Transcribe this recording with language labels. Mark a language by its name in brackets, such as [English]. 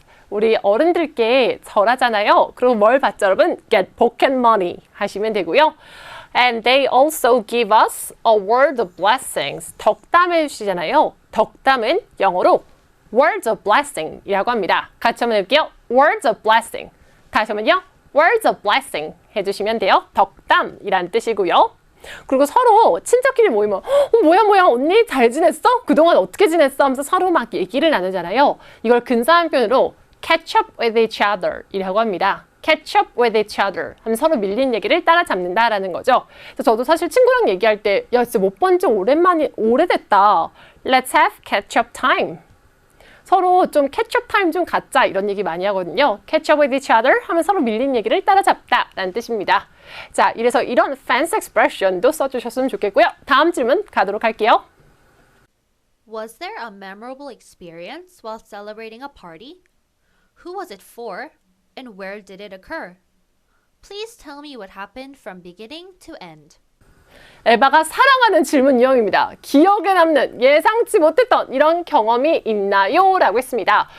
[Korean] 우리 어른들께 절하잖아요. 그리고 뭘 받죠, 여러분? [English] Get pocket money [Korean] 하시면 되고요. [English] And they also give us a word of blessings. [Korean] 덕담해 주시잖아요. 덕담은 영어로 [English] words of blessing [Korean] 이라고 합니다. 같이 한번 해볼게요. [English] words of blessing. [Korean] 다시 한번요. [English] words of blessing [Korean] 해주시면 돼요. 덕담이란 뜻이고요. 그리고 서로 친척끼리 모이면 뭐야 언니 잘 지냈어? 그동안 어떻게 지냈어? 하면서 서로 막 얘기를 나누잖아요. 이걸 근사한 표현으로 [English] catch up with each other [Korean] 이라고 합니다. [English] catch up with each other [Korean] 하면 서로 밀린 얘기를 따라잡는다라는 거죠. 그래서 저도 사실 친구랑 얘기할 때 야 진짜 못 본 지 오래됐다. [English] Let's have catch up time. [Korean] 서로 좀 [English] catch up time [Korean] 좀 갖자 이런 얘기 많이 하거든요. [English] catch up with each other [Korean] 하면 서로 밀린 얘기를 따라잡다라는 뜻입니다. 자, 이래서 이런 [English] fancy expression [Korean] 도 써주셨으면 좋겠고요. 다음 질문 가도록 할게요. [English] Was there a memorable experience while celebrating a party? Who was it for? And where did it occur? Please tell me what happened from beginning to end. [Korean] 에바가 사랑하는 질문 유형입니다. 기억에 남는 예상치 못했던 이런 경험이 있나요? 라고 했습니다.